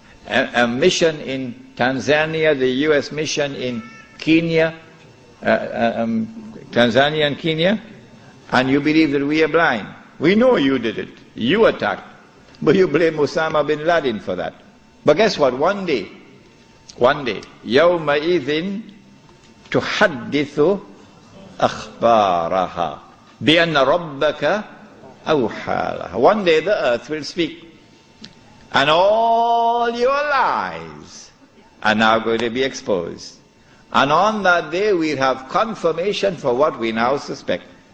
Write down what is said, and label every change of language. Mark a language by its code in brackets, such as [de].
[en] a mission in Tanzania, the US mission in Kenya, Tanzania and Kenya, and you believe that we are blind. We know you did it. You attacked. But you blame Osama bin Laden for that. But guess what? One day, [ar] يَوْمَئِذٍ تُحَدِّثُ أَخْبَارَهَا بِأَنَّ رَبَّكَ أَوْحَى لَهَا. [en] One day the earth will speak. And all your lies are now going to be exposed. And on that day we'll have confirmation for what we now suspect.